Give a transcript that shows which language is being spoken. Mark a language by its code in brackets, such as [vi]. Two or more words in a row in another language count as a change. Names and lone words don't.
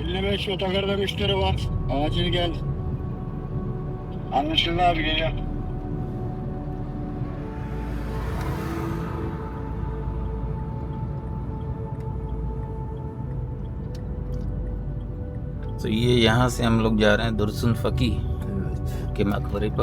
[tr] Evet, şu otogarda müşteri var. Acil gel. Anlaşıldı abi, geliyor. [hi] तो ये यहाँ से हम लोग जा रहे हैं दुर्सुन फकी [tr] Evet. [hi] के मकबरे पर।